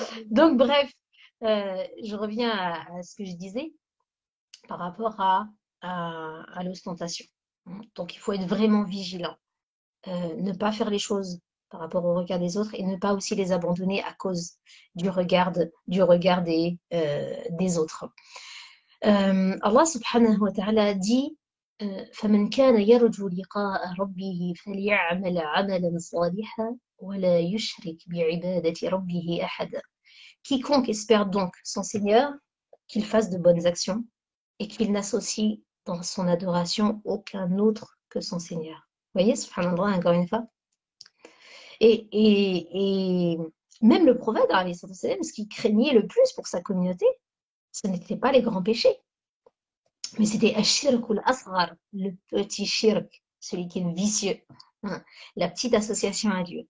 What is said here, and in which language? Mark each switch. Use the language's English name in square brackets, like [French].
[French] Donc bref, je reviens à ce que je disais par rapport à l'ostentation. Donc il faut être vraiment vigilant. Ne pas faire les choses par rapport au regard des autres et ne pas aussi les abandonner à cause du regard des autres. [Arabic] Allah subhanahu wa ta'ala dit فَمَنْ كَانَ يَرْجُو لِقَاءَ رَبِّهِ فَلْيَعْمَلْ عَمَلًا صَالِحًا وَلَا يُشْرِكْ بِعِبَادَةِ رَبِّهِ أَحَدًا. [French] Quiconque espère donc son Seigneur, qu'il fasse de bonnes actions et qu'il n'associe dans son adoration aucun autre que son Seigneur. Vous voyez, subhanallah, encore une fois. Et même le prophète, ce qu'il craignait le plus pour sa communauté, ce n'était pas les grands péchés, mais c'était ashirk ou l'asghar, le petit shirk, celui qui est vicieux, la petite association à Dieu.